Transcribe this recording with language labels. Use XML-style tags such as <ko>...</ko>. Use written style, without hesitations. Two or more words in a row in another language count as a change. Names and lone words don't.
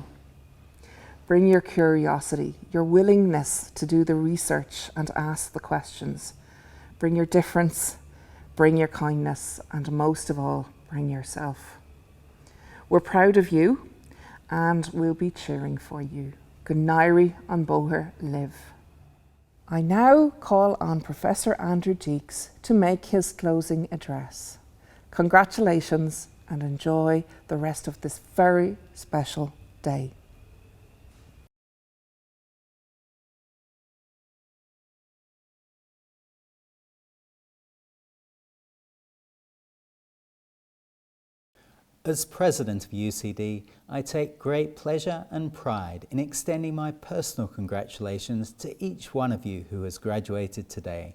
<en>Bring your curiosity, your willingness to do the research and ask the questions. Bring your difference, bring your kindness, and most of all, bring yourself. We're proud of you and we'll be cheering for you.</en> <ga>Gnairi an bóthar live.</ga> <en>I now call on Professor Andrew Deeks to make his closing address. Congratulations and enjoy the rest of this very special day. As President of UCD, I take great pleasure and pride in extending my personal congratulations to each one of you who has graduated today.</en>